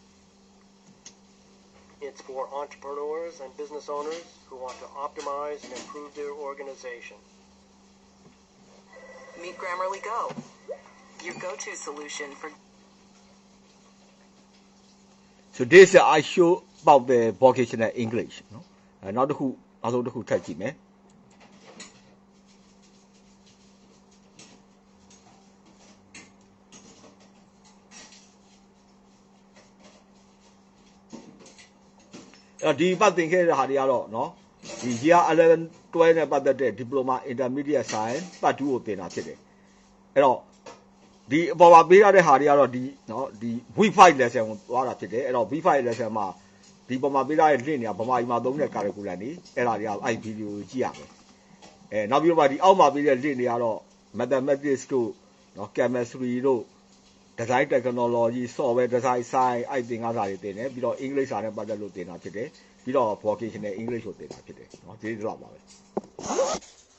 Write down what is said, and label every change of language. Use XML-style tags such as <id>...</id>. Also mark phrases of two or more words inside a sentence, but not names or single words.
<en>It's for entrepreneurs and business owners who want to optimize and improve their organization. Meet Grammarly Go, your go-to solution for... So this I show about the vocational English. No?</en> <my>နောက်တစ်ခုနောက်ဆုံးတစ်ခုထပ်ကြည့်မယ်ဒီပတ်သင်ခဲ့တဲ့ဟာတွေကတော့เนาะဒီ</my> <en>year 11 12</en> <my>နဲ့ပတ်သက်တဲ့</my> <en>Diploma Intermediate Science Part</en> <my>2ကိုသင်တာဖြစ်တယ်အဲ့တော့ဒီအပေါ်မှာပေးရတဲ့ဟာတွေကတော့ဒီเนาะဒီ</my> <en>V5 lesson</en> <my>ကိုသွားတာဖြစ်တယ်အဲ့တော့</my> <en>V5 lesson</en> <my>မှာဒီပေါ်မှာပေးရတဲ့ link တွေကဗမာပြည်မှာသုံးတဲ့ curriculum တွေအဲ့ဒါတွေကအဲ့ video ကိုကြည့်ရမယ်နောက်ပြီးတော့ဒီအောက်မှာပေးတဲ့ link တွေကတော့ mathematics တို့เนาะ chemistry တို့</my> <en>design technology software design science</en> <my>အဲ့သင်ခန်းစာတွေသင်တယ်ပြီးတော့ English စာနဲ့ပတ်သက်လို့သင်တာဖြစ်တယ်ပြီးတော့</my> <en>vocational English</en> <my>ကိုသင်တာဖြစ်တယ်เนาะဒီလိုတော့ပါပဲ</my>